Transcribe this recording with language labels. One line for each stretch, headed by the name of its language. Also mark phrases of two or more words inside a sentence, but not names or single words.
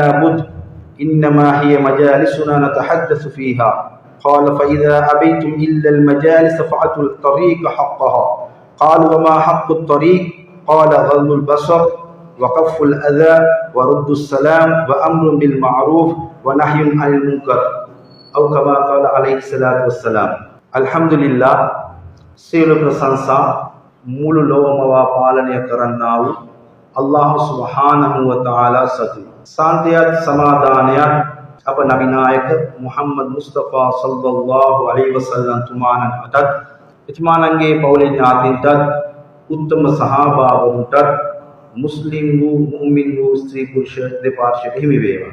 Arabic: بد إنما هي مجالسنا نتحدث فيها قال فإذا أبيتم إلا المجالس فأتوا الطريق حقها قالوا وما حق الطريق قال غض البصر وكف الأذى ورد السلام وأمر بالمعروف ونهي عن المنكر أو كما قال عليه الصلاة والسلام الحمد لله
Sinhala: සියලු ප්‍රශංසා මුළු ලෝකම පාලනය කරන්නා වූ අල්ලාහ්
Arabic: سبحانه وتعالى
Sinhala: සතු සාන්තියත් සමාදානයත් අප නබි නායක මුහම්මද් මුස්තෆා
Arabic: صلى الله عليه وسلم
Sinhala: තුමාණන්ටත් එතුමාණන්ගේ පවුලේ ඥාතීන්ටත් උත්තම සහාබාවන්ටත් මුස්ලිම් වූ මුමින් වූ ස්ත්‍රී පුරුෂ දෙපාර්ශ්වයට හිමි වේවා.